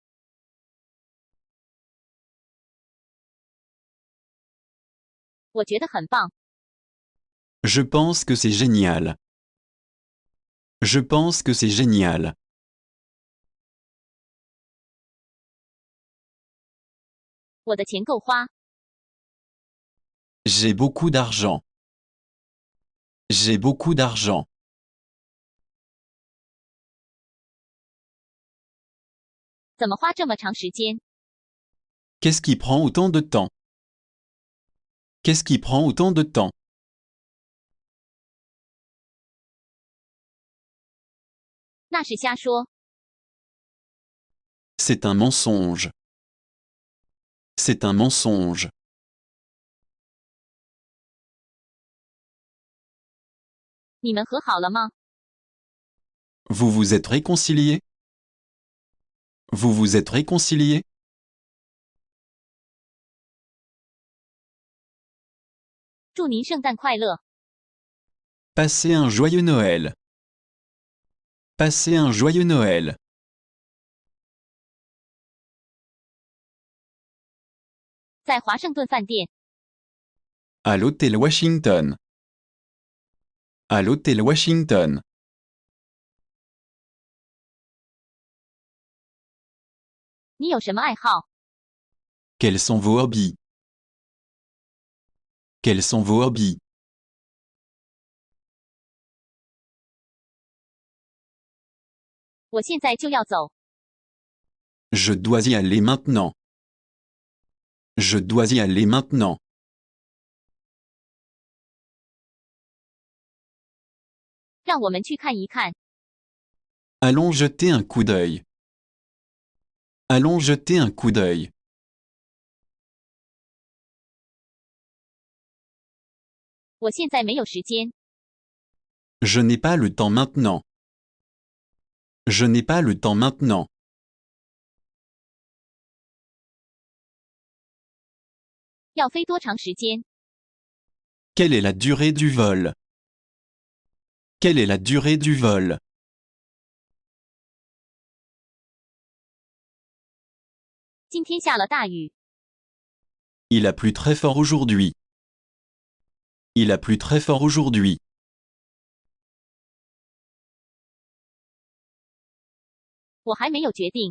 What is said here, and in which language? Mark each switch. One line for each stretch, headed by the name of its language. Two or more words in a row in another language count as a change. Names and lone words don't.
Chinese: 我觉得很棒。
French: Je pense que c'est génial. Je pense que c'est génial.
Chinese: 我的钱够花。
French: J'ai beaucoup d'argent. J'ai beaucoup d'argent.
Chinese: 怎么花这么长时间？
French: Qu'est-ce qui prend autant de temps? Qu'est-ce qui prend autant de temps?
Chinese: 那是瞎说。
French: C'est un mensonge. C'est un mensonge.
Chinese: 你们和好了吗？
French: Vous vous êtes réconciliés? Vous vous êtes réconciliés?
Chinese: 祝您圣诞快乐。
French: Passez un joyeux Noël. Passez un joyeux Noël.
Chinese: 在华盛顿饭店。
French: À l'hôtel Washington. À l'hôtel Washington.
Chinese: 你有什么爱好？
French: Quels sont vos hobbies? Quels sont vos hobbies?
Chinese: 我现在就要走。
French: Je dois y aller maintenant. Je dois y aller maintenant.
Chinese: 让我们去看一看。
French: Allons jeter un coup d'œil. Allons jeter un coup d'œil.
Chinese: 我现在没有时间。
French: Je n'ai pas le temps maintenant. Je n'ai pas le temps maintenant.
Chinese: 要飞多长时间？
French: Quelle est la durée du vol? Quelle est la durée du vol?
Chinese: 今天下了大雨。
French: Il a plu très fort aujourd'hui. Il a plu très fort aujourd'hui.
Chinese: 我还没有决定。